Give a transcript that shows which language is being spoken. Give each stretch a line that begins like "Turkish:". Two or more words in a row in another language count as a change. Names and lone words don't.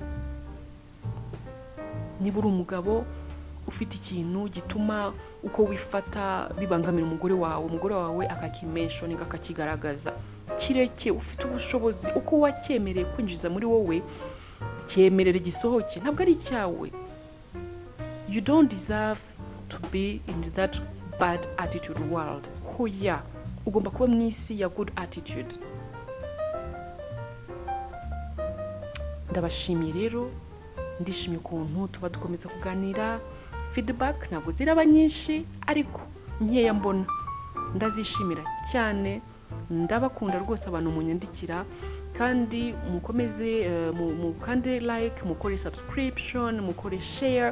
Kinyarwanda: Niba uri umugabo ufite ikintu gituma uko wifata bibangamira umugore wawe akakimentioninga, akakigaragaza, kireke. Ufite ubushobozi uko wacyemereye kwinjiza muri wowe, cyemerere gisohoke, ntabwo ari icyawe.
English: You don't deserve to be in that bad attitude world.
Kinyarwanda: Hoya, ugomba kuba mu isi ya
English: good attitude.
Kinyarwanda: Ndabashimiye rero, ndishimye ukuntu tuba dukomeza kuganira. Feedback ntabwo ziraba nyinshi, ariko nkeya mbona ndazishimira cyane. Ndabakunda rwose abantu munyandikira, kandi mukomeze mukande like, mukore subscription, mukore share.